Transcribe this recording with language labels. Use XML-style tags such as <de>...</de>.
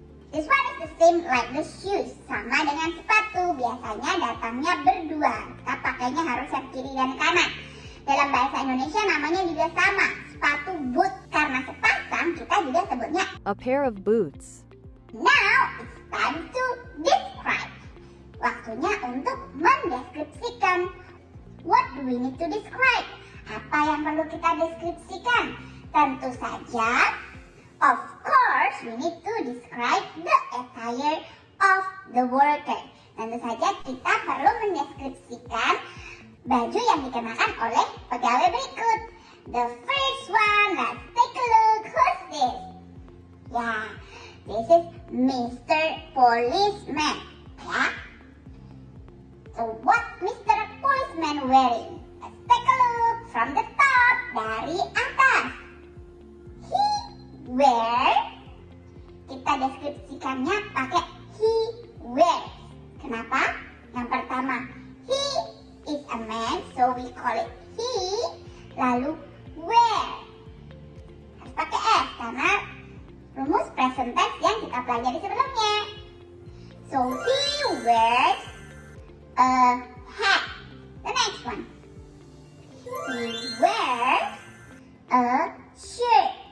<en>This one is the same like the shoes.</en> <id>Sama dengan sepatu. Biasanya datangnya berdua. Kita pakainya harus yang kiri dan kanan. Dalam bahasa Indonesia namanya juga sama. Sepatu boot. Karena sepasang kita juga sebutnya.</id> <en>a pair of boots, Now it's time to describe.</en> <id>Waktunya untuk mendeskripsikan.</id> <en>What do we need to describe?</en> <id>Apa yang perlu kita deskripsikan? Tentu saja,</id> <en>of course, we need to describe the attire of the worker.</en> <id>Tentu saja kita perlu mendeskripsikan baju yang dikenakan oleh pegawai berikut.</id> <en>The first one, let's take a look. Who's this? Ya, this is Mr. Policeman. Ya. So what Mr. Policeman wearing? Let's take a look from the top,</en> <id>dari atas.</id> <en>He wear,</en> <id>kita deskripsikannya pakai</id> <en>he wears.</en> <id>Kenapa? Yang pertama,</id> <en>he is a man, so we call it he.</en> <id>Lalu wear, harus pakai S karena rumus present tense yang kita pelajari sebelumnya.</id> <en>So he wears a hat. The next one, he wears a shirt.</en>